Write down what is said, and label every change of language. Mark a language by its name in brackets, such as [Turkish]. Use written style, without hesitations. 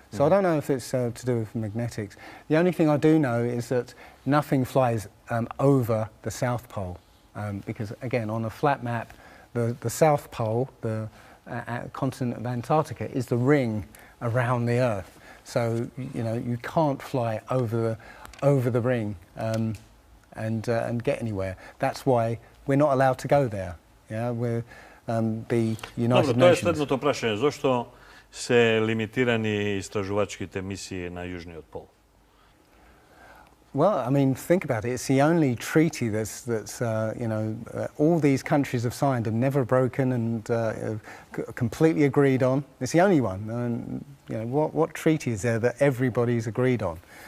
[English] So I don't know if it's to do with magnetics. The only thing I do know is that nothing flies over the South Pole, because again, on a flat map, the South Pole, the continent of Antarctica, is the ring around the Earth. So you know, you can't fly over the ring and get anywhere. That's why we're not allowed to go there. Yeah, we're the United Nations. [Macedonian] To je следното прашање. Зошто се лимитирани истражувачките мисии на Јужниот пол? [English] Well, I mean, think about it. It's the only treaty that's you know, all these countries have signed and never broken and completely agreed on. It's the only one. And you know, what treaty is there that everybody's agreed on?